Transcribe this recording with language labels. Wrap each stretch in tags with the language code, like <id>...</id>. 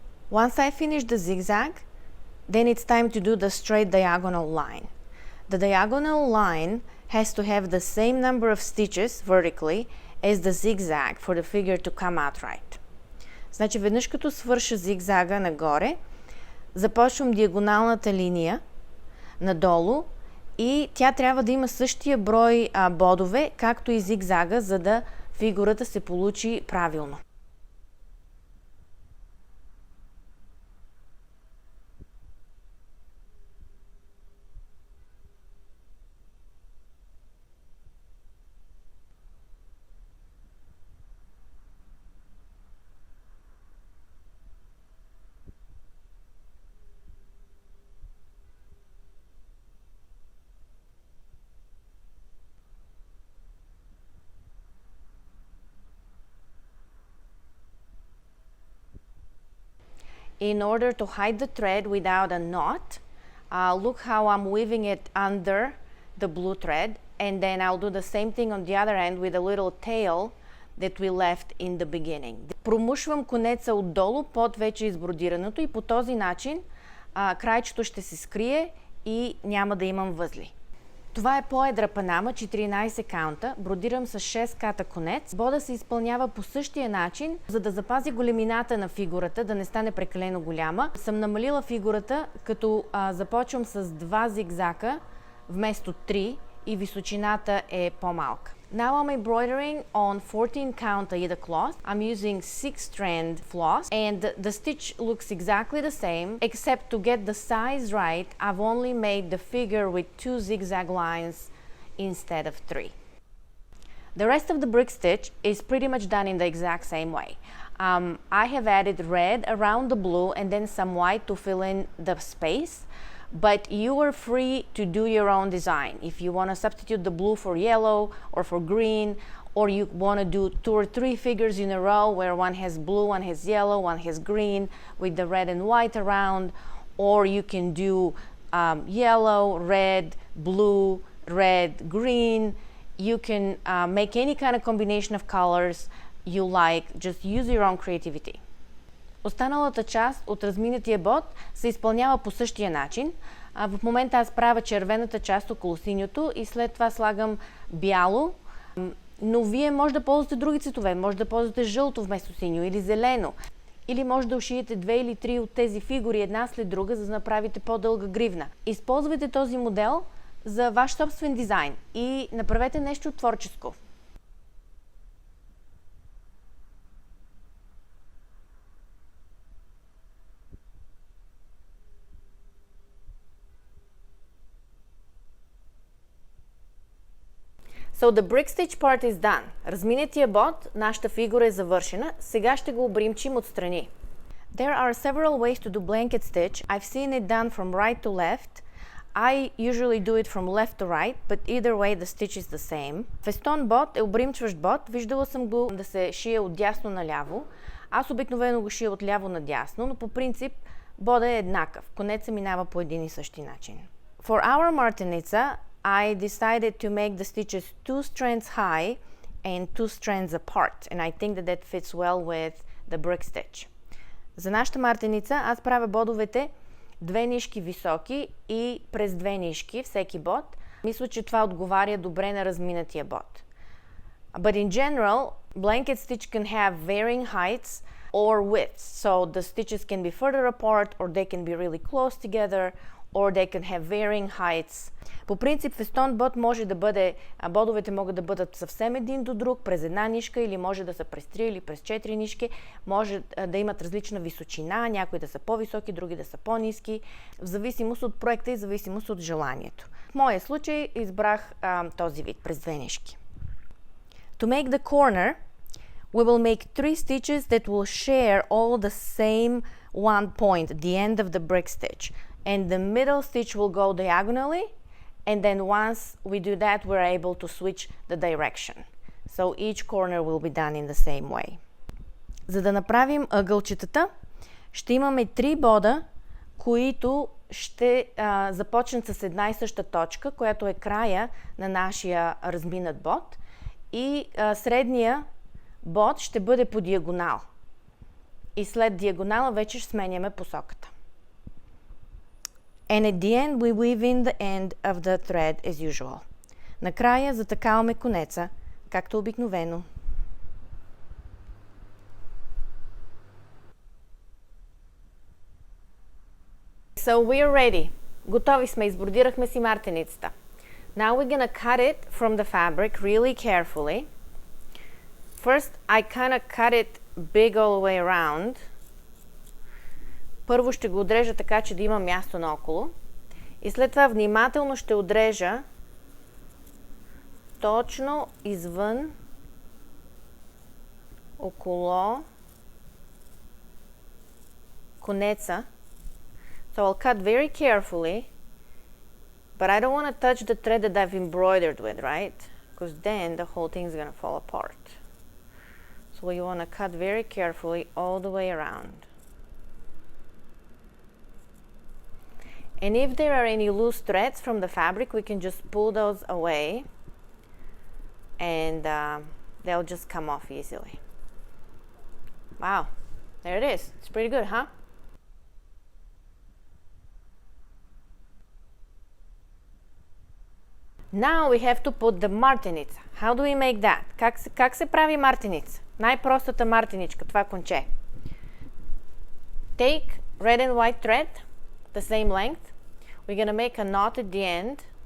<en>Once I finish the zigzag, then it's time to do the straight diagonal line. The diagonal line has to have the same number of stitches vertically as the zigzag for the figure to come out right.</en> <bg>Значи веднъж като свърша зигзага нагоре, започвам диагоналната линия надолу и тя трябва да има същия брой бодове, както и зигзага, за да фигурата се получи правилно.</bg> <en>in order to hide the thread without a knot. Look how I'm weaving it under the blue thread, and then I'll do the same thing on the other end with a little tail that we left in the beginning.</en> <bg>Промушвам конеца отдолу под вече избродираното и по този начин крайчето ще се скрие и няма да имам възли. Това е поедра панама, 14 каунта, бродирам с 6 ката конец. Бода се изпълнява по същия начин, за да запази големината на фигурата, да не стане прекалено голяма. Съм намалила фигурата, като започвам с 2 зигзака вместо 3 и височината е по-малка.</bg> <en>Now I'm embroidering on 14 count Aida cloth. I'm using 6-strand floss and the stitch looks exactly the same, except to get the size right, I've only made the figure with 2 zigzag lines instead of 3. The rest of the brick stitch is pretty much done in the exact same way. I have added red around the blue and then some white to fill in the space. But you are free to do your own design. If you want to substitute the blue for yellow or for green, or you want to do 2 or 3 figures in a row where one has blue, one has yellow, one has green with the red and white around, or you can do yellow, red, blue, red, green. You can make any kind of combination of colors you like. Just use your own creativity.</en> <bg>Останалата част от разминатия бод се изпълнява по същия начин. В момента аз правя червената част около синьото и след това слагам бяло, но вие може да ползвате други цветове, може да ползвате жълто вместо синьо или зелено. Или може да ушиете 2 или 3 от тези фигури една след друга, за да направите по-дълга гривна. Използвайте този модел за ваш собствен дизайн и направете нещо творческо.</bg> <en>So the brick stitch part is done.</en> <bg>Разминатия бод, нашата фигура е завършена. Сега ще го обримчим отстрани.</bg> <en>There are several ways to do blanket stitch. I've seen it done from right to left. I usually do it from left to right, but either way the stitch is the same.</en> <bg>Фестон бод е обримчващ бод. Виждала съм го да се шие от дясно наляво. Аз обикновено го шия от ляво на дясно, но по принцип бода е еднакъв. Конецът минава по един и същи начин.</bg> <en>For our Martenitsa, I decided to make the stitches 2 strands high and 2 strands apart, and I think that fits well with the brick stitch.</en> <bg>За нашата мартеница аз правя бодовете 2 нишки високи и през 2 нишки всеки бод. Мисля, че това отговаря добре на разминатия бод.</bg> <en>But in general, blanket stitch can have varying heights or widths, so the stitches can be further apart or they can be really close together, or they can have varying heights.</en> <bg>По принцип, фестон бод може да бъде, бодовете могат да бъдат съвсем един до друг, през една нишка, или може да са през 3 или през 4 нишки, може да имат различна височина, някои да са по-високи, други да са по-ниски, в зависимост от проекта и в зависимост от желанието. В моя случай избрах този вид, през 2 нишки.</bg> <en>To make the corner, we will make 3 stitches that will share all the same one point, the end of the brick stitch. And the middle stitch will go diagonally, and then once we do that, we're able to switch the direction. So each corner will be done in the same way.</en> <bg>За да направим ъгълчетата, ще имаме 3 бода, които ще започнат с една и съща точка, която е края на нашия разминат бод, и средния бод ще бъде по диагонал. И след диагонала вече ще сменяме посоката.</bg> <en>And at the end we weave in the end of the thread as usual.</en> <bg>Накрая затъкаваме конеца, както обикновено.</bg> <en>So we're ready.</en> <bg>Готови сме, избродирахме си мартеницата.</bg> <en>Now we're gonna cut it from the fabric really carefully. First, I kind of cut it big all the way around.</en> <bg>Първо ще го отрежа така, че да има място наоколо. И след това внимателно ще отрежа точно извън, около конеца.</bg> <en>So I'll cut very carefully, but I don't want to touch the thread that I've embroidered with, right? Because then the whole thing is going to fall apart. So you want to cut very carefully all the way around. And if there are any loose threads from the fabric, we can just pull those away and they'll just come off easily. Wow, there it is. It's pretty good, huh? Now we have to put the Martenitsa. How do we make that?</en> <bg>Как се прави мартеница? Най-простата мартеничка, това конче.</bg> <en>Take red and white thread, the same length. We're gonna make a knot at the end.</en>